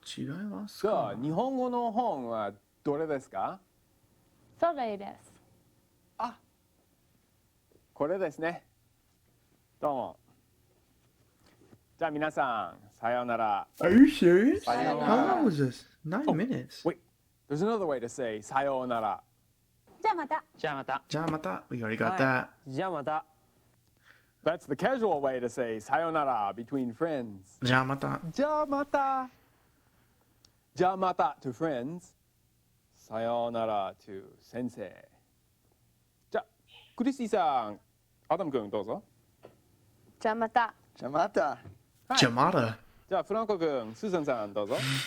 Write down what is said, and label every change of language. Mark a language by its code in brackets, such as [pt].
[ja] 違いますじゃか？あ、日本語の本はどれですか？それです。あ、これですね。どうも。じゃあ皆さん、さようなら。 [en] Are you serious? [ja] さような [en] How [ja] ら。 [en] long was this? 9 minutes. Wait, there's another way to say さようなら。 [ja] じゃあまた。じゃあまた。じゃあまた。 [en] We already got that. [ja] じゃあまた。 [en] That's the casual way to say さようなら between friends. [ja] じゃあまた。じゃあまた。じゃあまた to friends. さようなら to 先生。じゃあ、クリスティさん、アダム君どうぞ。じゃあまた。じゃあまた。はいじゃあまた。じゃあ、フランコ君、スーザンさんどうぞ。